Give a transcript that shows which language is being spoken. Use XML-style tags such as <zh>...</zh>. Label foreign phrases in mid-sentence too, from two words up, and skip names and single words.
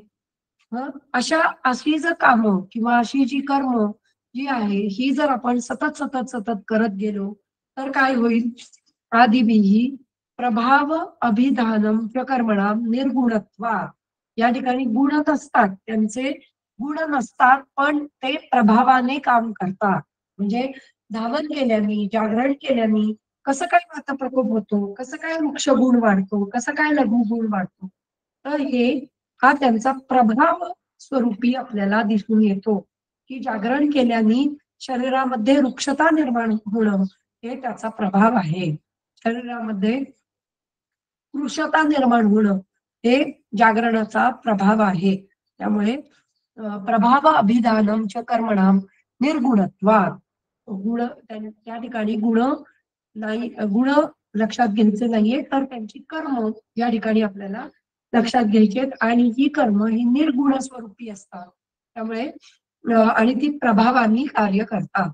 <mr>अशी जर कामं किंवा अशी जी कर्म जी आहे ही जर आपण सतत सतत सतत करत गेलो तर काय होईल.</mr> <sa>आदिभिः प्रभाव अभिधानम कर्मणाम निर्गुणत्वात्.</sa> <mr>या ठिकाणी गुण नसतात, त्यांचे गुण नसतात पण ते प्रभावाने काम करतात. म्हणजे धावन केल्याने जागरण केल्याने कसं काय वात प्रकोप होतो, कसं काय वृक्ष गुण वाढतो, कसं काय लघु गुण वाढतो तर हा त्यांचा प्रभाव स्वरूपी आपल्याला दिसून येतो की जागरण केल्याने शरीरामध्ये वृक्षता निर्माण होणं हे त्याचा प्रभाव आहे. शरीरामध्ये कृशता निर्माण होणं हे जागरणाचा प्रभाव आहे.</mr> <sa>त्यामुळे प्रभाव अभिधानम च कर्मणाम निर्गुणत्वात्.</sa> <mr>गुण त्या ठिकाणी गुण नाही, गुण लक्षात घ्यायचे नाहीये तर त्यांची कर्म या ठिकाणी आपल्याला लक्षात घ्यायची आहेत आणि ही कर्म ही निर्गुण स्वरूपी असतात. त्यामुळे आणि ती प्रभावाने कार्य करतात.</mr>